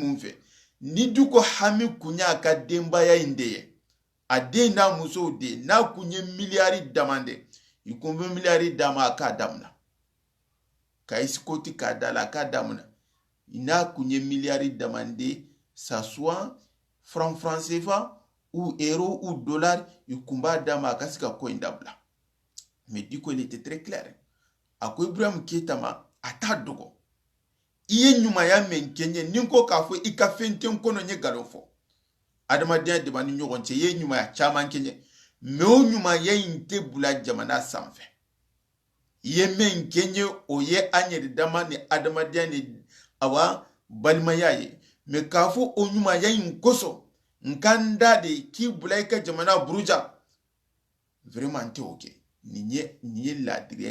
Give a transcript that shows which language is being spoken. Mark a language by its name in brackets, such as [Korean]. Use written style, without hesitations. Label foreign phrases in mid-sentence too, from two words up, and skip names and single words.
[Bambara] mun fɛ ni diko hami kun y'a ka denbaya in de ye a den n'a musow de n'a kun ye miliyari damande i kun bɛ miliyari d'a ma a k'a damina ka isikoti k'a da la a k'a damina n'a kun ye miliyari damande [French] ça soit franc CFA ou euro ou dollar [Bambara] i kun b'a d'a ma a ka se ka ko in dabila mais diko [French] il était très clair [Bambara] a ko Ibrahim Keita ma a t'a dogo i ye ɲumanya min kɛ n ye ni n ko k'a fɔ i ka fɛn tɛ n kɔnɔ n ye nkalon fɔ adamadenya de b'an ni ɲɔgɔn cɛ i ye ɲumanya caman kɛ n ye mais o ɲumanya in tɛ bila jamana sanfɛ i ye min kɛ n ye o ye an yɛrɛ dama ni adamadenya ni balimaya ye mais k'a fɔ o ɲumanya in kosɔn n ka n da de k'i bila i ka jamana buruja vraiment n tɛ o kɛ nin ye laadiriya